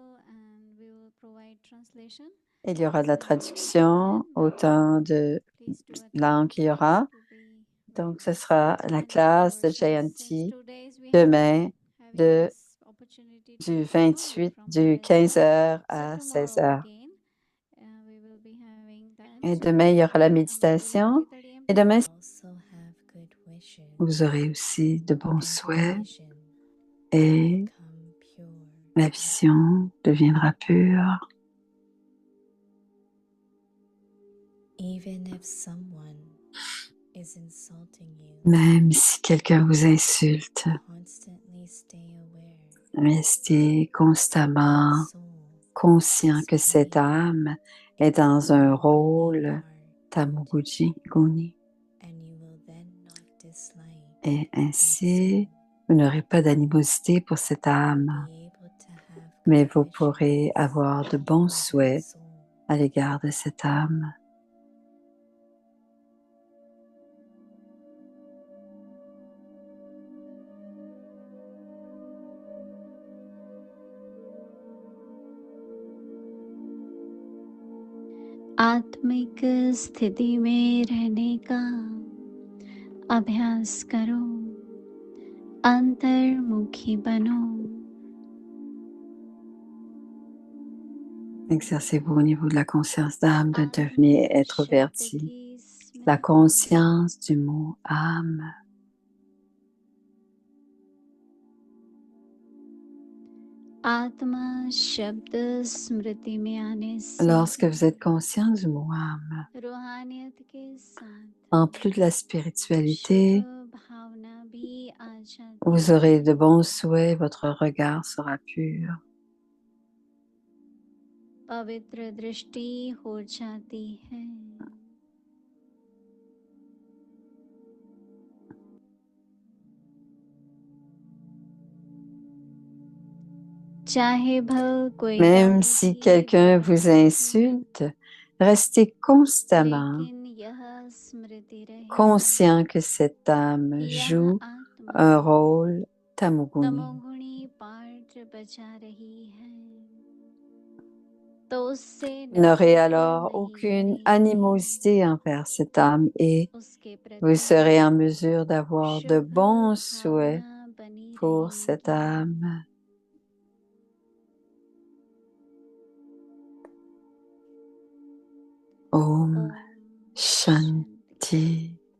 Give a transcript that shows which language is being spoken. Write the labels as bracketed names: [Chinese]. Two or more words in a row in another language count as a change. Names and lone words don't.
[French] Il y aura de la traduction, autant de langues qu'il y aura. Donc, ce sera la classe de Jayanti demain du 28, du 15 heures à 16 heures. Et demain, il y aura la méditation. Et demain, [English] Also have good wishes. [French] vous aurez aussi de bons [English] And [French] souhaits [English] the vision [French] et [English] become pure. [French] la vision deviendra pure. [English] Even if someone is insulting you, [French] Même si quelqu'un vous insulte, [English] constantly stay aware. [French] restez constamment [English] Soul [French] conscient [English] is [French] que cette [English] playing [French] âme est dans un rôle [English] part, Tamuguchi, and you will then not dislike [French] et [English] that [French] ainsi [English] soul, [French] vous n'aurez pas d'animosité pour cette âme, [English] be able to have [French] mais [English] good [French] vous [English] wishes [French] pourrez avoir de bons [English] for that [French] souhaits [English] soul. [French] à l'égard de cette âme. [Hindi] आत्मिक स्थिति में रहने का अभ्यास करो, अंतर्मुखी बनो. [French] Exercez-vous au niveau de la conscience d'âme de devenir être [Hindi] शब्द [French] verti. [Hindi] की [French] La [Hindi] स्मृति, [French] conscience du mot âme. [Hindi] आत्मा शब्द स्मृति में आने से [French] Lorsque vous êtes conscient du mot âme, [Hindi] रूहानियत के साथ [French] en plus de la spiritualité, [Hindi] शुभ भावना भी आ जाती [French] vous aurez de bons souhaits, votre regard sera pur. [Hindi] पवित्र दृष्टि हो जाती है. चाहे भल कोई [French] Même [Hindi] दंड [French] si [Hindi] भी [French] quelqu'un vous [Hindi] हो, [French] insulte, restez constamment [Hindi] लेकिन यह स्मृति रहे [French] conscient que cette âme [Hindi] कि यह [French] joue [Hindi] आत्मा [French] un rôle tamoguni. [Hindi] तमोगुणी पार्ट बचा रही है, तो उससे [French] Vous n'aurez [Hindi] नफरत [French] alors [Hindi] नहीं [French] aucune [Hindi] करें, [French] animosité envers cette âme et [Hindi] उसके [French] vous [Hindi] प्रति [French] serez en mesure d'avoir de [Hindi] शुभ [French] bons souhaits [Hindi] भावना बनी [French] pour cette [Hindi] रहेगी. [French] âme. [Hindi] Om ओम Shanti.